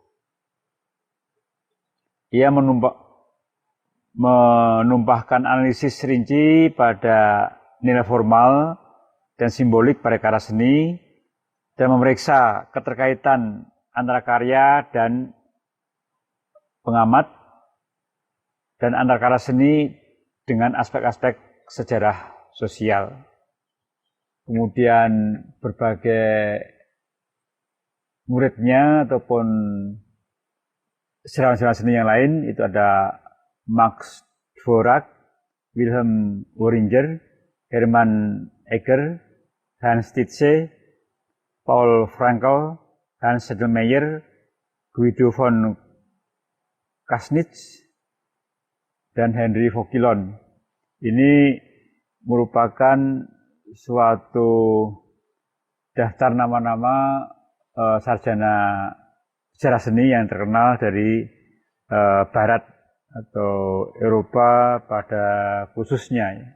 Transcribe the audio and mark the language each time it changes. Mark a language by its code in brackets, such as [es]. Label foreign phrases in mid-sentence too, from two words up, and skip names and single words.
[id] Ia menumpahkan analisis rinci pada nilai formal dan simbolik pada karya seni, dan memeriksa keterkaitan antara karya dan pengamat, dan antara karya seni dengan aspek-aspek sejarah sosial. Kemudian berbagai muridnya ataupun sejarawan-sejarawan seni yang lain, itu ada Max Dvorak, Wilhelm Wöhringer, Hermann Egger, Hans Tietze, Paul Frankel, Hans Sedlmayr, Guido von Kasnitz, dan Henry Vauquelin. Ini merupakan suatu daftar nama-nama sarjana sejarah seni yang terkenal dari Barat atau Eropa pada khususnya.